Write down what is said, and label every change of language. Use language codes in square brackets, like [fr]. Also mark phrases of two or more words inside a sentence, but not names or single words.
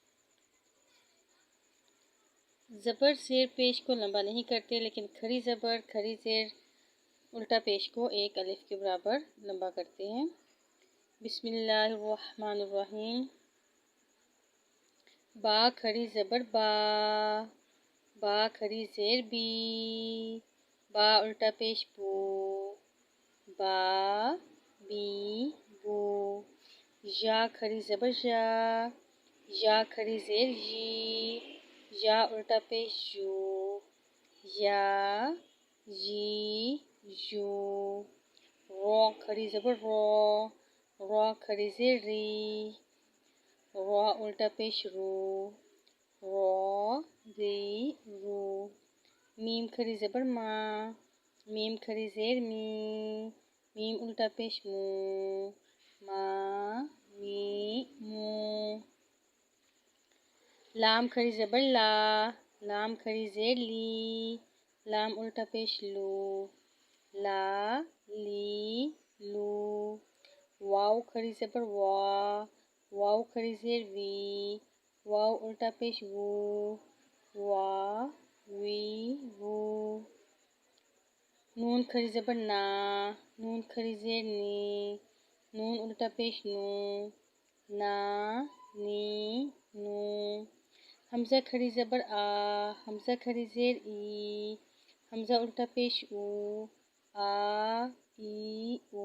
[ur] زبر زیر پیش کو لمبا نہیں کرتے لیکن کھڑی زبر کھڑی زیر الٹا پیش کو ایک الف کے برابر لمبا کرتے ہیں۔ [ar] بسم اللہ الرحمن الرحیم۔ [ur] با کھڑی زبر با، با کھڑی زیر بی، با الٹا پیش بو، با بی بو۔ یا کھڑی زبر یا، یا کھڑی زیر یی، یا الٹا پیش یو، یا یی یو۔ رو کھڑی زبر رو، رو کھڑی زیر ری، رو الٹا پیش رو، رو ری رو۔ میم کھڑی زبر ما، میم کھڑی زیر می، میم الٹا پیش مو، ما می مو۔ لام کھڑی زبر لا، لام کھڑی زیر لی، لام الٹا پیش لو، لا لی لو۔ واو کھڑی زبر وا، واو کھڑی زیر وی، واو الٹا پیش وو، وا وی وو۔ نون کھڑی زبر نا، نون کھڑی زیر نی، نون الٹا پیش نو، نا نی نو۔ حمزہ کھڑی زبر آ، حمزہ کھڑی زیر ای، حمزہ الٹا پیش او، آ ای او۔